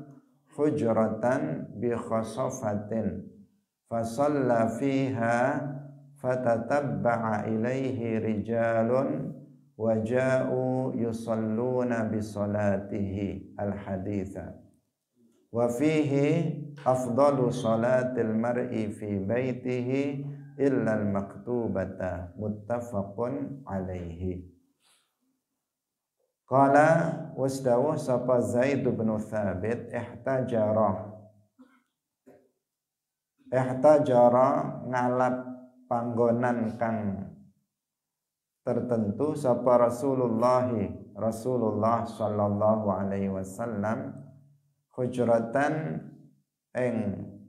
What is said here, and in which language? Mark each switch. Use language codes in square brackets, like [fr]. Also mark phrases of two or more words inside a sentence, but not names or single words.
[ar] حجرة بخصفة فصلى فيها فتتبع إليه رجال وجاءوا يصلون بصلاته الحديث وفيه أفضل صلاة المرء في بيته إلا المكتوبة متفق عليه. [jv] Qala wasdawuh sapa Zaid bin Thabit ihtajara ngalap panggonan kang tertentu sapa Rasulullah [ar] صلى الله عليه وسلم [jv] hujratan ing